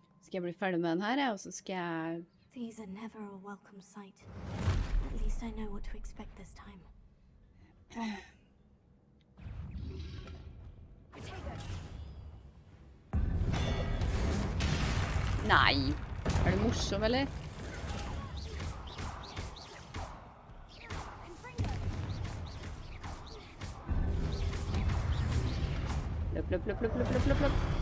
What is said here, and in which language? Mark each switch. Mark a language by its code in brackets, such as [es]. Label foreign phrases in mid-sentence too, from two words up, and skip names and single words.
[no] Skal jeg bli ferdig med den her, og så skal jeg... [en] These are never a welcome sight. At least I know what to expect this time. [no] Nei! Er du morsom, eller? Løp, løp, løp, løp, løp, løp, løp, løp.